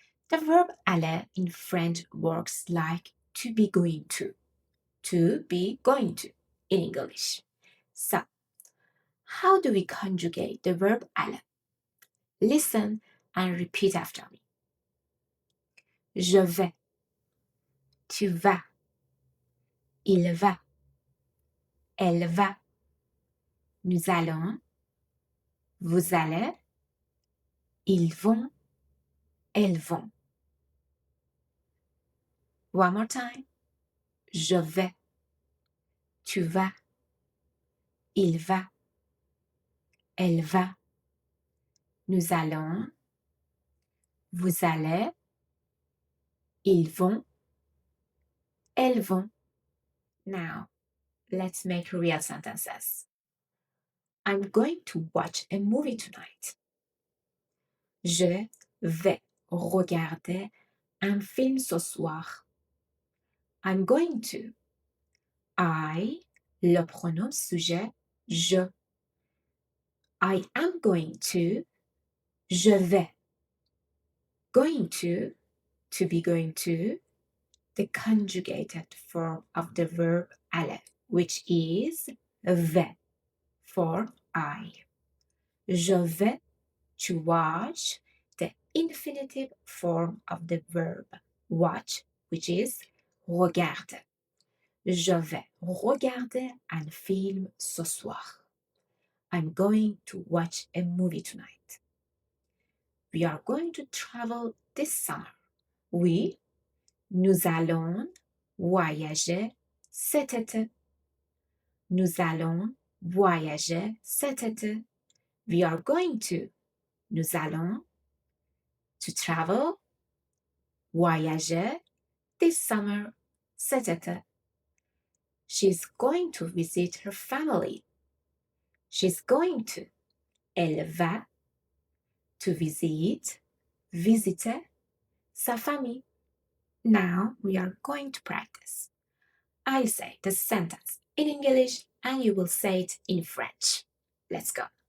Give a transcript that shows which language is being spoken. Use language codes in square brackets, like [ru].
[en] The verb aller in French works like to be going to be going to in English. So, how do we conjugate the verb aller? Listen and repeat after me. [fr] Je vais, tu vas, il va, elle va, nous allons, vous allez, ils vont, elles vont. [en] One more time. [fr] Je vais, tu vas, il va, elle va, nous allons, vous allez, ils vont, elles vont. [en] Now, let's make real sentences. I'm going to watch a movie tonight. [fr] Je vais regarder un film ce soir. [en] I'm going to. I, [fr] le pronom sujet, je. [en] I am going to, [fr] je vais. [en] Going to be going to, the conjugated form of the verb aller, which is vais for I. [fr] Je vais [en] to watch, the infinitive form of the verb watch, which is regarder. [fr] Je vais regarder un film ce soir. [en] I'm going to watch a movie tonight. We are going to travel this summer. [fr] Oui, nous allons voyager cet été. Nous allons voyager cet été. [en] We are going to. [fr] Nous allons [en] to travel, [fr] voyager [en] this summer, [fr] cet été. [en] She's going to visit her family. She's going to. [fr] Elle va [en] to visit, [fr] visiter sa famille. [en] Now we are going to practice. I'll say the sentence in English and you will say it in French. Let's go.